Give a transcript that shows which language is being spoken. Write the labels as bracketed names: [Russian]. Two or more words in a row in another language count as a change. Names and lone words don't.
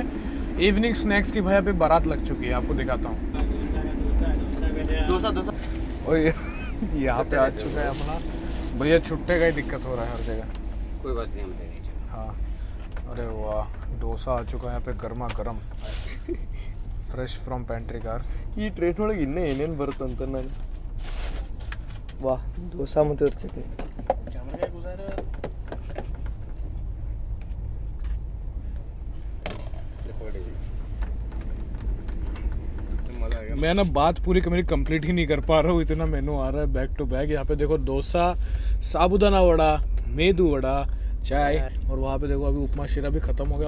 [Hindi] इवनिंग स्नैक्स की भाई अभी बारात लग चुकी है, आपको दिखाता हूँ। डोसा डोसा और यहाँ पे आ चुका है अपना भैया। छुट्टे का ही दिक्कत हो रहा है हर जगह। कोई बात नहीं, हम दे देंगे। हाँ अरे वाह, डोसा आ चुका है यहाँ पे गर्मा गर्म, [English] fresh from pantry car. [Kannada] ಈ ಟ್ರೈನ್ ಒಳಗೆ ಇನ್ನೂ ಏನೇನು ಬರುತ್ತೆ ಅಂತ ನಾನು ವಾಹ್ ದೋಸಾ ಮತ್ತೆ ಇರ್ಚಕ್ಕೆ [Hindi] कैमरा क्या गुजार है? देखो मजा आ गया। मैं ना बात पूरी मेरी कंप्लीट ही नहीं कर पा रहा हूँ, इतना मेनू आ रहा है [English] back to back. [Hindi] यहाँ पे देखो डोसा, साबूदाना वड़ा, मेदू वड़ा, चाय, और वहाँ पे देखो अभी उपमा शीरा भी खत्म हो गया।